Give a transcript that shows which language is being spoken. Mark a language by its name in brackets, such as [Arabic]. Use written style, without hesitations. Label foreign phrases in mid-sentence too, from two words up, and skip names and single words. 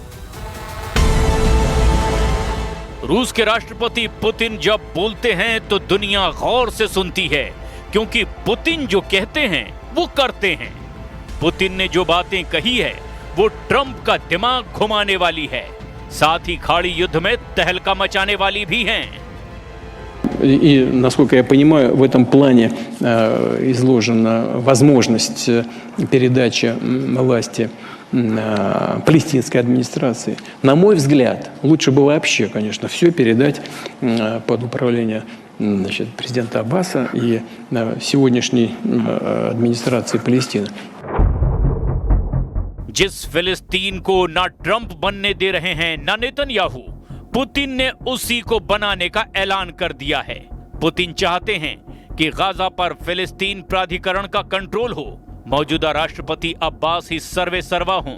[Hindi] रूस के राष्ट्रपति पुतिन जब बोलते हैं तो दुनिया गौर से सुनती है, क्योंकि पुतिन जो कहते हैं वो करते हैं। पुतिन ने जो बातें कही है वो ट्रंप का दिमाग घुमाने वाली है, साथ ही खाड़ी युद्ध में तहलका मचाने वाली भी हैं। [Russian] И, насколько я понимаю, в этом плане изложена возможность передачи власти палестинской администрации. На мой взгляд, лучше было вообще, конечно, все передать под управление президента Аббаса и сегодняшней администрации Палестины. [Hindi] जिस फिलिस्तीन को ना ट्रंप बनने दे रहे हैं ना नेतन्याहू, पुतिन ने उसी को बनाने का ऐलान कर दिया है। पुतिन चाहते हैं कि गाजा पर फिलिस्तीन प्राधिकरण का कंट्रोल हो, मौजूदा राष्ट्रपति अब्बास ही सर्वे सर्वा हों।